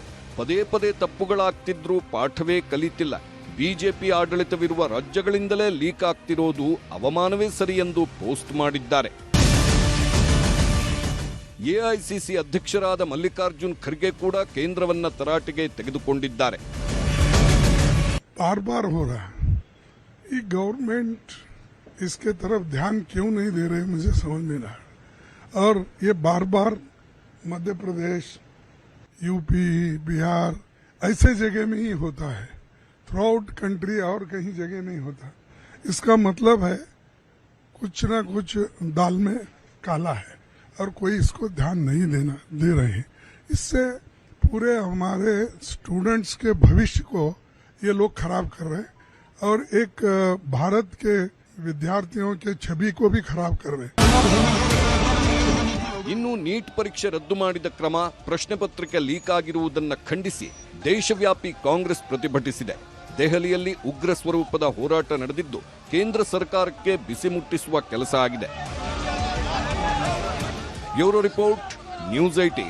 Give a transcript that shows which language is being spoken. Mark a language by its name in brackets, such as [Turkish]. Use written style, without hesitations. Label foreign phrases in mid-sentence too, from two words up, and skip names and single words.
[Kannada] ಪದೇ ಪದೇ ತಪ್ಪುಗಳಾಗ್ತಿದ್ರೂ ಪಾಠವೇ ಕಲಿತಿಲ್ಲ. ಬಿಜೆಪಿ ಆಡಳಿತವಿರುವ ರಾಜ್ಯಗಳಿಂದಲೇ ಲೀಕ್ ಆಗ್ತಿರೋದು ಅವಮಾನವೇ ಸರಿ ಎಂದು ಪೋಸ್ಟ್ ಮಾಡಿದ್ದಾರೆ. ಎಐಸಿಸಿ ಅಧ್ಯಕ್ಷರಾದ ಮಲ್ಲಿಕಾರ್ಜುನ್ ಖರ್ಗೆ ಕೂಡ ಕೇಂದ್ರವನ್ನ ತರಾಟೆಗೆ ತೆಗೆದುಕೊಂಡಿದ್ದಾರೆ. [Hindi] बार बार हो रहा है, ये गवर्नमेंट इसके तरफ ध्यान क्यों नहीं दे रहे मुझे समझ नहीं रहा. और ये बार बार मध्य प्रदेश, यूपी, बिहार ऐसे जगह में ही होता है, [English] throughout country [Hindi] और कहीं जगह नहीं होता. इसका मतलब है कुछ ना कुछ दाल में काला है और कोई इसको ध्यान नहीं दे रहे हैं. इससे पूरे हमारे स्टूडेंट्स के भविष्य को ये लोग खराब कर रहे हैं और एक भारत के विद्यार्थियों के छवि को भी खराब कर रहे हैं. [Kannada] ಇನ್ನು ನೀಟ್ ಪರೀಕ್ಷೆ ರದ್ದು ಮಾಡಿದ ಕ್ರಮ, ಪ್ರಶ್ನೆ ಪತ್ರಿಕೆ ಲೀಕ್ ಆಗಿರುವುದನ್ನು ಖಂಡಿಸಿ ದೇಶವ್ಯಾಪಿ ಕಾಂಗ್ರೆಸ್ ಪ್ರತಿಭಟಿಸಿದೆ. ದೆಹಲಿಯಲ್ಲಿ ಉಗ್ರ ಸ್ವರೂಪದ ಹೋರಾಟ ನಡೆದಿದ್ದು ಕೇಂದ್ರ ಸರ್ಕಾರಕ್ಕೆ ಬಿಸಿ ಮುಟ್ಟಿಸುವ ಕೆಲಸ ಆಗಿದೆ. ಬ್ಯೂರೋ ರಿಪೋರ್ಟ್, ನ್ಯೂಸ್ 18.